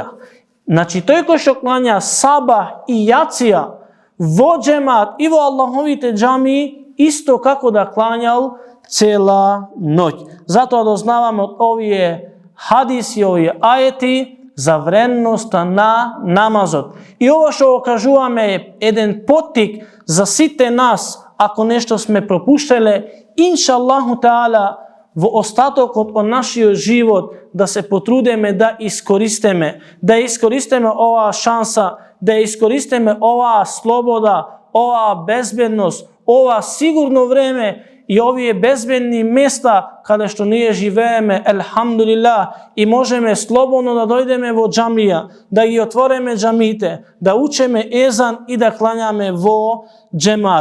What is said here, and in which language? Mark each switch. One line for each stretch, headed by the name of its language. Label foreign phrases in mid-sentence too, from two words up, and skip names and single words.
Macedonian: Значи тој кој што клања сабах и јација во џемат и во Аллаховите џамии, исто како да клањал цела ноќ. Затоа дознаваме од овие хадиси, овие аети за вредноста на намазот. И ова што го кажуваме е еден поттик за сите нас, ако нешто сме пропуштеле,
Arabic: إن شاء الله تعالى,
Macedonian: во остатокот од нашиот живот да се потрудиме да искористиме оваа шанса, да искористиме оваа слобода, оваа безбедност, ова сигурно време и овие безбедни места каде што ние живееме, елхамдулилlah, и можеме слободно да дојдеме во џамија, да ги отвореме џамиите, да учеме езан и да клањаме во џемат.